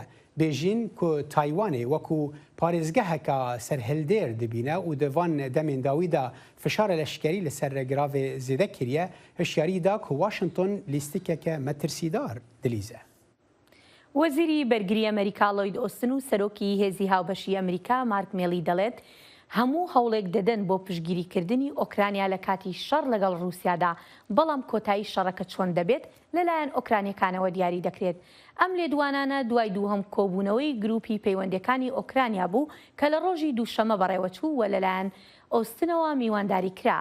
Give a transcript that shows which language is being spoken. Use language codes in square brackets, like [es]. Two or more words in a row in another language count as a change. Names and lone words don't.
[ku] Bêjîn ku Taywanê wekû parêzgeheka serhildêr dibîne û di van demên dawî da fişara leşkerî li ser giravê zêde kiriye, hişyarî da ku Washington lîstikeke metirsîdar dilîze. [ckb] وەزیری بەرگری ئەمریکا لۆید ئۆستن و سەرۆکی هێزی هاوبەشی ئەمریکا مارک میلی دەڵێت هەموو هەوڵێک دەدەن بۆ پشگیریکردنی ئۆکرانیا لە کاتی شەڕ لەگەڵ رووسیادا بەڵام کۆتایی شەڕەکە چۆن دەبێت لەلایەن ئۆکرانیەکانەوە دیاری دەکرێت. ئەم لێدوانانە دوای دووهەم کۆبوونەوەی گروپی پەیوەندەکانی ئۆکرانیا بوو کە لە ڕۆژی دووشەمە بەڕێوەچوو و لەلایەن ئۆستنەوە میوانداری کرا.